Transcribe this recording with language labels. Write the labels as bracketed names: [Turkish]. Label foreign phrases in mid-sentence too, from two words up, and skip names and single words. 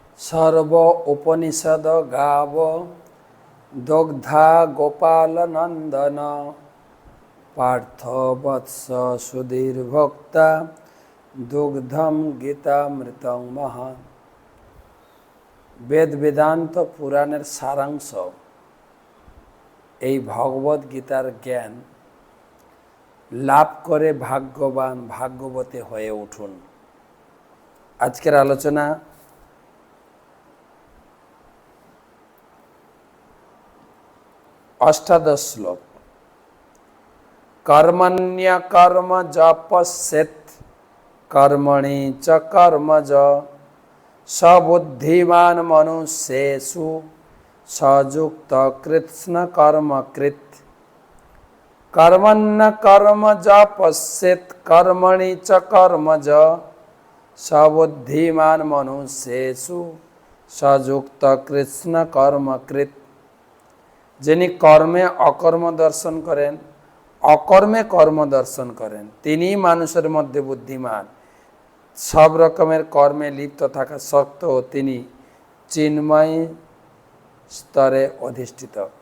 [Sanskrit] सर्व उपनिषद गाव दुग्धा गोपाल नंदन पार्थ वत्स सुधीर भक्ता दुग्धम गीतामृतं महान। [Bangla] বেদ বেদান্ত পুরাণের সারাংশ এই ভগবত গীতার জ্ঞান লাভ করে ভাগ্যবান ভাগ্যবতী হয়ে উঠুন। আজকের আলোচনা অষ্টাদশ শ্লোক। [Sanskrit] কর্মণ্য কর্ম য পশ্যেৎ কর্মণি চ কর্মজ सबुद्धिमान मनुष्येषु सयुक्त कृत्स्न कर्मकृत। कर्मण्य कर्म ज पश्येत् कर्मणि च कर्मज सबुद्धिमान मनुष्येषु सयुक्त कृत्स्न कर्मकृत। [Bangla] যিনি কর্মে অকর্ম দর্শন করেন অকর্মে কর্ম দর্শন করেন তিনি মানুষের মধ্যে বুদ্ধিমান। সব রকমের কর্মে লিপ্ত থাকা সত্ত্বেও তিনি চিন্ময় স্তরে অধিষ্ঠিত।